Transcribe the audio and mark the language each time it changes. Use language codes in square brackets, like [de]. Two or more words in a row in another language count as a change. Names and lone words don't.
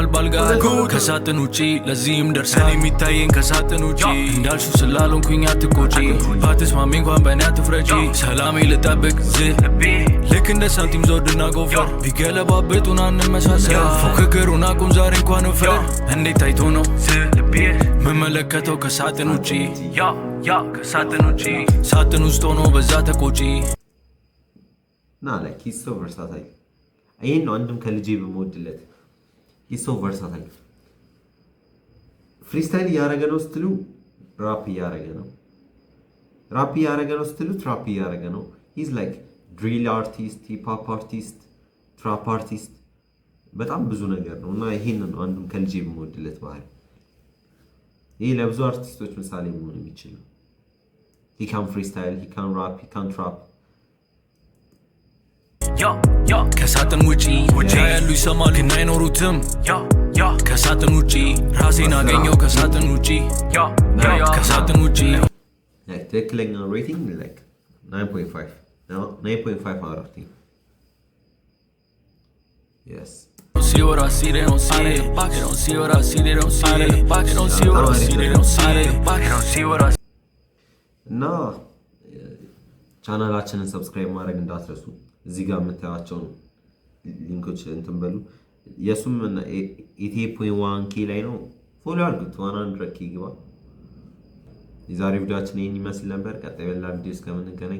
[am] ባልጋ ከሳጥን ውጪ ለዚህም ደርሰን የሚታየን ከሳጥን ውጪ እንዳልሹ ስላልሆንኩኝ አትቆጪ ባትስማሚ እንኳን በእኔ አትፍረጂ ሰላሜ ልጠብቅ ልክ እንደ ሳንቲም ዞድና ጎፈር ቢገለባብጡን አንመሳሰል ፉክክሩን አቁም ዛሬ እንኳን እፈር እንዴት ታይቶ ነው መመለከተው ከሳጥን ውጪ ከሳጥን ውጪ ሳጥን ውስጥ ሆኖ በዛ ተቆጪ ና [en] like he's so versatile። [am] ይሄን ነው አንድም ከልጄ በመወድለት [en] he's so versatile። [am] ፍሪስታይል እያደረገ ነው ስትሉ ራፕ እያደረገ ነው፣ ራፕ እያደረገ ነው ስትሉ ትራፕ እያደረገ ነው። [en] he's like drill artist, hip hop artist, trap artist [am] በጣም ብዙ ነገር ነው እና ይሄን ነው አንድም ከልጄ በመወድለት ባህል። ይሄ ለብዙ አርቲስቶች ምሳሌ መሆን የሚችል ነው። [en] he can freestyle, he can rap, he can trap። [am] ከሳጥን ውጪ ያሉ ይሰማል ግን አይኖሩትም ከሳጥን ውጪ ራሴን አገኘው ከሳጥን ውጪ ከሳጥን ውጪ ትክክለኛ ሬቲንግ [en] like 9.5 no 9.5 out of 10 yes see what I see they don't see it they don't see what I see they don't see it they don't see what I see they don't see it they don't see what I [am] እና ቻናላችንን ሰብስክራይብ ማድረግ እንዳትረሱ። እዚህ ጋር የምታያቸው ሊንኮች እንትን በሉ። የሱም 88.1k ላይ ነው። ፎሎ አድርጉት። 100k ይግባ። የዛሬ ቪዲዮአችን ይሄን ይመስል ነበር። ቀጣይ በሌላ ቪዲዮ እስከምንገናኝ